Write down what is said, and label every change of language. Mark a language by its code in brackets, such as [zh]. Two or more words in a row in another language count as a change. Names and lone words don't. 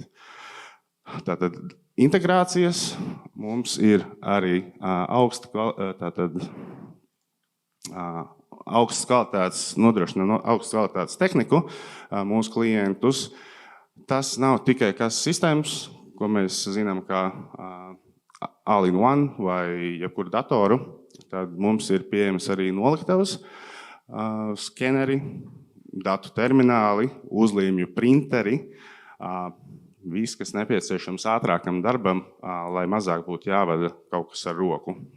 [lv] Tātad integrācijas mums ir arī augstas kvalitātes, nodrošina augstas kvalitātes tehniku mūsu klientus. Tas nav tikai sistēmas, ko mēs zinām kā [en] all-in-one [lv] vai jebkuru datoru. Tad mums ir pieejams arī noliktavas, skeneri, datu termināli, uzlīmju printeri, viss, kas nepieciešams ātrākam darbam, lai mazāk būtu jāvada kaut kas ar roku.